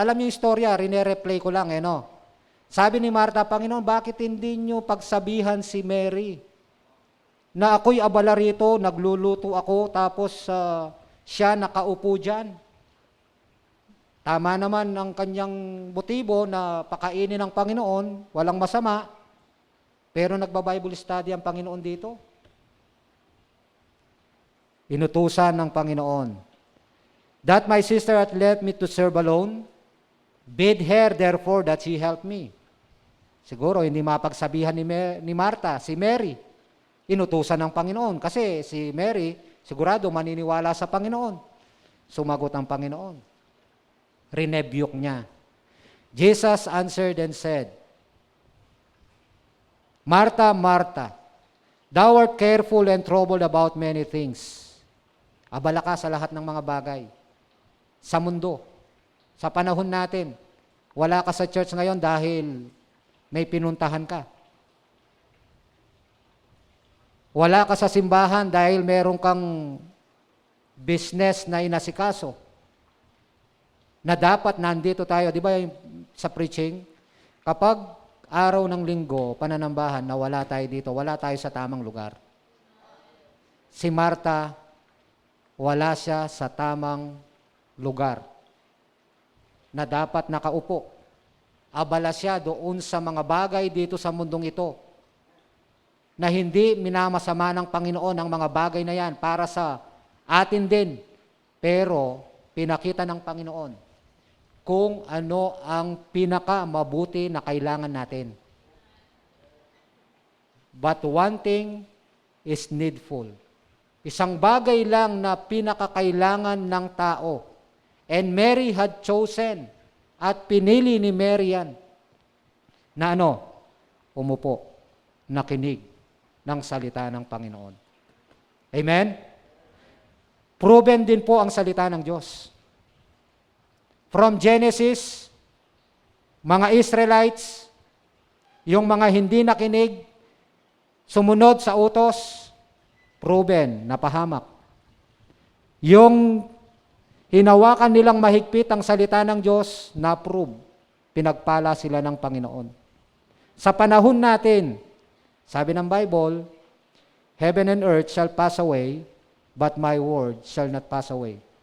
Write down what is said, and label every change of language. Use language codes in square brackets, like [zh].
[tl] Alam niyo yung istorya, rine-replay ko lang. Sabi ni Marta, Panginoon, bakit hindi niyo pagsabihan si Mary na ako'y abala rito, nagluluto ako, tapos siya nakaupo dyan? Tama naman ang kanyang motibo na pakainin ng Panginoon, walang masama, pero nagba-Bible study ang Panginoon dito. Inutusan ng Panginoon, [en] that my sister hath left me to serve alone, bid her therefore that she help me. [tl] Siguro hindi mapagsabihan ni Marta, si Mary, inutusan ng Panginoon. Kasi si Mary, sigurado maniniwala sa Panginoon. Sumagot ang Panginoon. Rinebuke niya. [en] Jesus answered and said, Martha, Martha, thou art careful and troubled about many things. [tl] Abala ka sa lahat ng mga bagay. Sa mundo, sa panahon natin, Wala ka sa church ngayon dahil may pinuntahan ka. Wala ka sa simbahan dahil meron kang business na inasikaso. Na dapat nandito tayo. Di ba sa preaching? Kapag araw ng linggo, pananambahan, na wala tayo dito, wala tayo sa tamang lugar. Si Marta, wala siya sa tamang lugar na dapat nakaupo. Abala siya doon sa mga bagay dito sa mundong ito na hindi minamasama ng Panginoon ang mga bagay na yan para sa atin din. Pero pinakita ng Panginoon kung ano ang pinakamabuti na kailangan natin. [en] But one thing is needful. [tl] Isang bagay lang na pinakakailangan ng tao. [en] And Mary had chosen, [tl] at pinili ni Mary yan, na umupo, nakinig ng salita ng Panginoon. Amen? Proven din po ang salita ng Diyos. From Genesis, mga Israelites, yung mga hindi nakinig, sumunod sa utos, proven, napahamak. Yung hinawakan nilang mahigpit ang salita ng Diyos, na-prove, pinagpala sila ng Panginoon. Sa panahon natin, sabi ng Bible, [en] heaven and earth shall pass away, but my word shall not pass away.